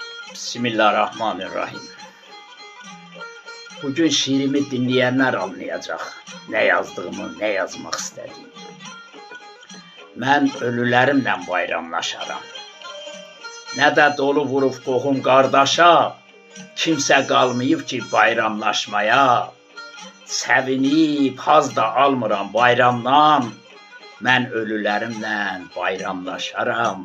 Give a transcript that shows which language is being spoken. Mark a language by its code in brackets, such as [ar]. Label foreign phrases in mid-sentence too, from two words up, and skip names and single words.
[ar] بسم الله الرحمن الرحيم. [tr] Bugün şiirimi dinleyenler anlayacak. Ne yazdığımı, ne yazmak istediğimi. [az] Mən ölülərimlə bayramlaşaram. Nə də dolu vurub qohum qardaşa, kimsə qalmayıb ki bayramlaşmaya. Sevinib haz da almıram bayramdan, mən ölülərimlə bayramlaşaram.